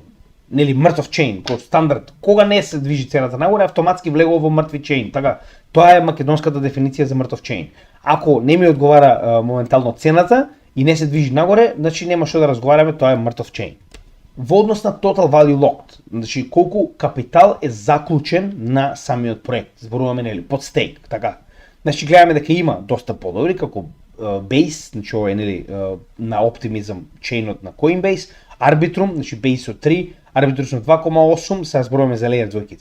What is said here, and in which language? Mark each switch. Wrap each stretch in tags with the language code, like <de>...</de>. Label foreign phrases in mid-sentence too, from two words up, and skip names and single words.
<mk>Нели мртов чейн, кој стандард, кога не се движи цената нагоре, автоматски влегува во мртви чейн, така. Тоа е македонската дефиниција за мртов чейн. Ако не ми одговара моментално цената и не се движи нагоре, значи нема што да разговараме, тоа е мртов чейн. во однос на</mk> <en>total value locked,</en> <mk>значи колку капитал е заклучен на самиот проект, зборуваме нели под стейк, така. Значи гледаме дека има доста подобри како Base, значи ова е нели на Optimism чейнот на Coinbase, Arbitrum, значи Base од 3, Arbitrum 2,8, сега зборуваме за Layer 2-ките.</mk>